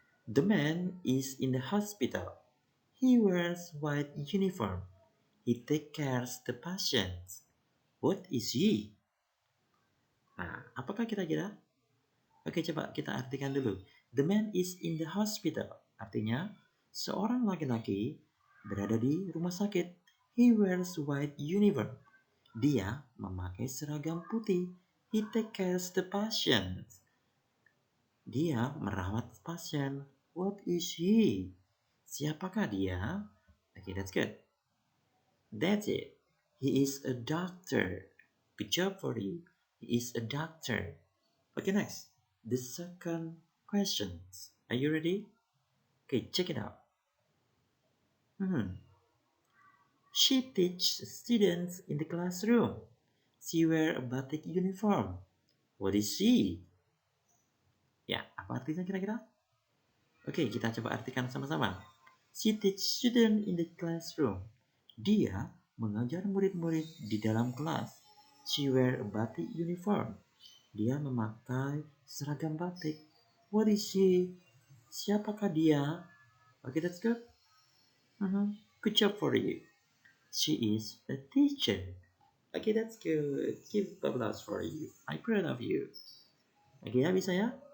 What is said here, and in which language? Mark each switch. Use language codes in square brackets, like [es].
[en] The man is in the hospital. He wears white uniform. He takes care of the patients. What is he? [id] Nah, apakah kira-kira? Oke, coba kita artikan dulu. [en] The man is in the hospital. [id] Artinya, seorang laki-laki berada di rumah sakit. [en] He wears white uniform. [id] Dia memakai seragam putih. [en] He takes care of the patients. [id] Dia merawat pasien. [en] What is he? [id] Siapakah dia? [en] Okay, that's good. That's it. He is a doctor. Good job for you. He is a doctor. Okay, next. The second question. Are you ready? Okay, check it out. She teaches students in the classroom. She wears a batik uniform. What is she? [id] Ya, apa artinya kira-kira? Oke, kita coba artikan sama-sama. [en] She teaches students in the classroom. [id] Dia mengajar murid-murid di dalam kelas. [en] She wears a batik uniform. [id] Dia memakai seragam batik. [en] What is she? [id] Siapakah dia? [en] Okay, that's good. Good job for you. She is a teacher. Okay, that's good. Give applause for you. I'm proud of you. Okay, [id] ya bisa ya?